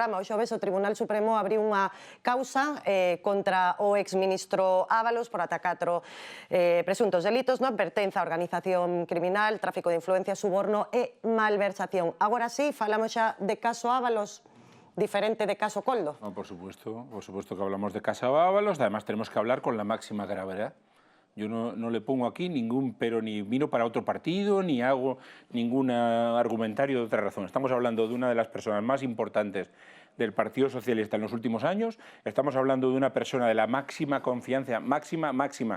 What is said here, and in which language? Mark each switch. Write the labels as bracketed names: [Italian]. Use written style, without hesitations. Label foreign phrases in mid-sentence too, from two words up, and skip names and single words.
[Galician] O xoves o Tribunal Supremo abriu unha causa contra o exministro Ábalos por ata 4 presuntos delitos, non? Pertenza a organización criminal, tráfico de influencia, suborno e malversación. Agora sí, falamos xa de caso Ábalos. diferente de caso Coldo? [Spanish] No, por supuesto que hablamos de Casa Ábalos, además tenemos que hablar con la máxima gravedad. Yo no le pongo aquí ningún pero ni vino para otro partido, ni hago ningún argumentario de otra razón. Estamos hablando de una de las personas más importantes del Partido Socialista en los últimos años, estamos hablando de una persona de la máxima confianza, máxima.